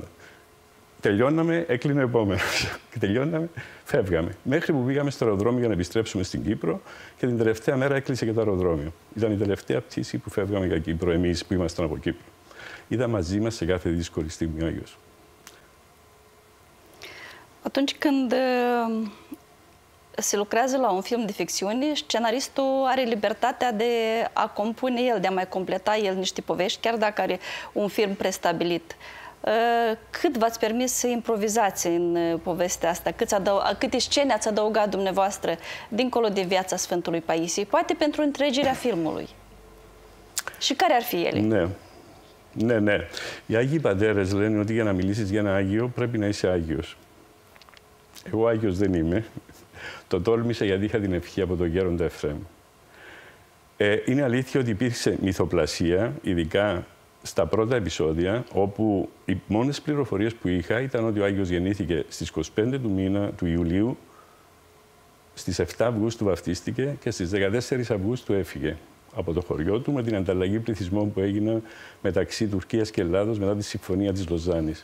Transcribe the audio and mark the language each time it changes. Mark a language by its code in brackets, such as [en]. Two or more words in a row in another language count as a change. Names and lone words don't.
[el] Τελειώναμε, έκλεινε ο επόμενος. Τελειώναμε, φεύγαμε. Μέχρι που πήγαμε στο αεροδρόμιο για να επιστρέψουμε στην Κύπρο και την τελευταία μέρα έκλεισε και το αεροδρόμιο. Ήταν η τελευταία πτήση που φεύγαμε για Κύπρο, εμείς που ήμασταν από Κύπρο. Ήταν μαζί μας σε κάθε δύσκολη στιγμή ο Άγιος. [ro] Atunci când se lucrează la un film de ficțiune, scenaristul are libertatea de a compune el, de a mai completa el niște povești, chiar dacă are un film prestabilit. Cât v-ați permis să improvizați în povestea asta? Câte scene ați adăugat dumneavoastră dincolo de viața Sfântului Paisie? Poate pentru întregirea filmului. Și care ar fi ele? [el] Ναι. Οι Άγιοι Πατέρες λένε ότι για να μιλήσεις για ένα Άγιο πρέπει να είσαι Άγιος. Εγώ Άγιος δεν είμαι. Το τόλμησα γιατί είχα την ευχή από τον Γέροντα Εφραίμ. Είναι αλήθεια ότι υπήρξε μυθοπλασία, ειδικά στα πρώτα επεισόδια, όπου οι μόνες πληροφορίες που είχα ήταν ότι ο Άγιος γεννήθηκε στις 25 του Ιουλίου, στις 7 Αυγούστου βαφτίστηκε και στις 14 Αυγούστου έφυγε από το χωριό του με την ανταλλαγή πληθυσμών που έγινε μεταξύ Τουρκίας και Ελλάδος μετά τη Συμφωνία της Λοζάνης.